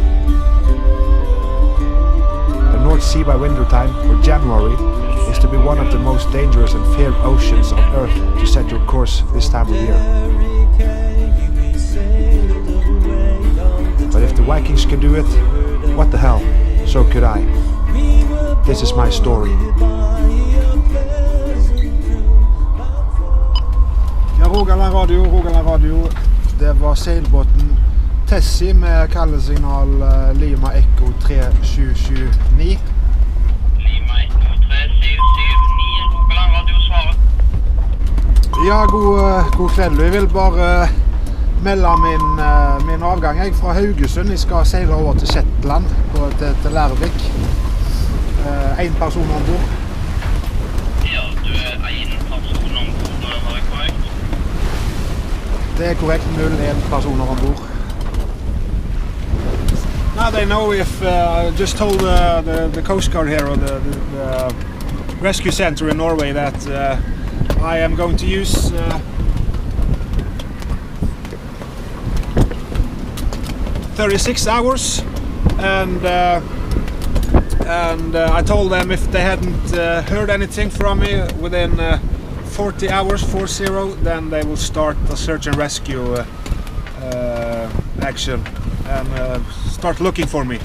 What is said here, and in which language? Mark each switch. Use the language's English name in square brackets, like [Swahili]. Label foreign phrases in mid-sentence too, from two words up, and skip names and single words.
[English] The North Sea by wintertime, or January, is to be one of the most dangerous and feared oceans on Earth to set your course this time of year. But if the Vikings could do it, what the hell, so could I. This is my story. [Norwegian] Ja, Rogaland Radio. Det var seilbåten Tessie med kaldesignal Lima Echo 3779. Lima Echo 3779, Rogaland Radio svarer. Ja, god kveld. Jeg vil bare melde min avgang. Jeg er fra Haugesund. Jeg skal seile over til Shetland, til Lerwick. En person ombord. Ja, du er en person ombord, var det korrekt? Det er korrekt, 01 personer ombord. [English] Now they know if I just told the Coast Guard here, or the rescue center in Norway, that I am going to use 36 hours, and I told them if they hadn't heard anything from me within 40 hours, 40, then they will start a search and rescue action and start looking for me.